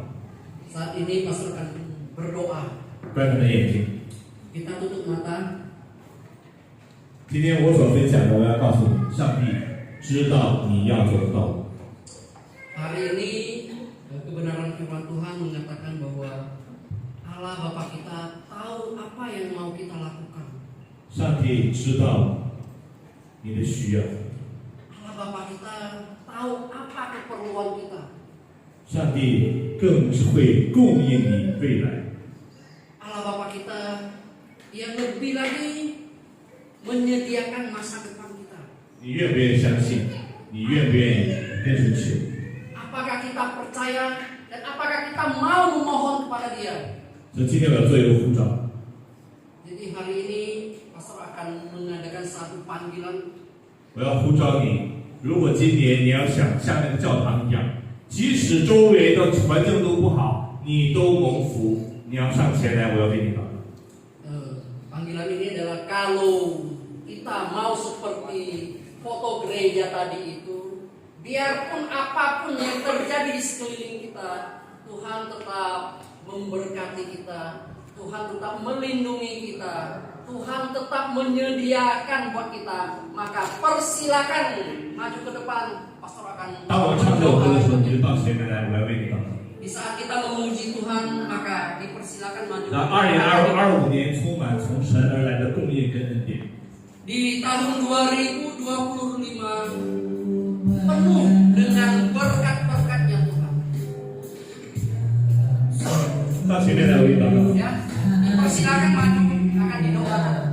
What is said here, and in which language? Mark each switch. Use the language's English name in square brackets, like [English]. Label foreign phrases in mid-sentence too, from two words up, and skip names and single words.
[Indonesian] Saat ini pastor akan berdoa. [Chinese] 关你的眼睛。 [Indonesian] Kita tutup mata. [Chinese] 今天我所分享的，我要告诉你，上帝知道你要做的道路。 [Indonesian] Hari ini kebenaran firman Tuhan mengatakan bahwa Allah Bapa kita tahu apa yang mau kita lakukan. [Chinese] 上帝知道你的需要， [Indonesian] Allah Bapa kita tahu apa keperluan kita. [Chinese] 上帝更是会供应你未来。 [Indonesian] Allah Bapa kita yang lebih lagi menyediakan masa depan kita. [Chinese] 你愿不愿意相信？你愿不愿意跟神求？ [Indonesian] Apakah kita percaya dan apakah kita mau memohon kepada Dia? [Chinese] 所以今天我要做一个呼召， [Indonesian] Jadi hari ini pastor akan mengadakan satu panggilan. [Chinese] 我要呼召你。如果今年你要想像那个教堂一样，即使周围的环境都不好，你都蒙福，你要上前来，我要给你祷告。 [Indonesian] Panggilan ini adalah kalau kita mau seperti foto gereja tadi itu, biarpun apapun yang terjadi di sekeliling kita, Tuhan tetap memberkati kita, Tuhan tetap melindungi kita, Tuhan tetap menyediakan buat kita. Maka persilakan maju ke depan, pastor akan [Chinese] 当我唱这首歌的时候，你就到前面来，我要为你祷告。 [Indonesian] Di saat kita memuji Tuhan, maka dipersilakan maju. [Chinese] 让2025年充满从神而来的供应跟恩典。 [Indonesian] Di tahun 2025 penuh dengan berkat-berkatnya Tuhan. [Chinese] 到前面来，我给你祷告。 [Indonesian] Ya, dipersilakan maju, akan didoakan.